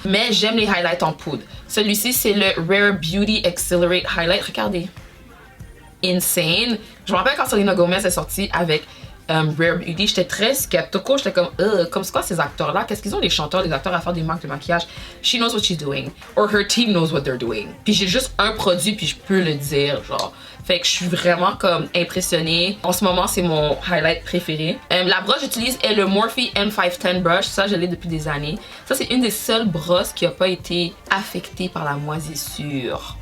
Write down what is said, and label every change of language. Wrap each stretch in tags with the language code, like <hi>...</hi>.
<fr>Mais j'aime les highlights en poudre. Celui-ci, c'est le Rare Beauty Accelerate Highlight. Regardez. Insane. Je me rappelle quand Selena Gomez est sortie avec Rare Beauty, j'étais très skeptical. J'étais comme c'est quoi ces acteurs-là? Qu'est-ce qu'ils ont les chanteurs, les acteurs à faire des marques de maquillage?</fr> <en>She knows what she's doing. Or her team knows what they're doing.</en> <fr>Puis j'ai juste un produit, puis je peux le dire, genre. Fait que je suis vraiment comme impressionnée. En ce moment, c'est mon highlight préféré. La brosse que j'utilise est le Morphe M510 brush. Ça, je l'ai depuis des années. Ça, c'est une des seules brosses qui n'a pas été affectée par la moisissure.</fr>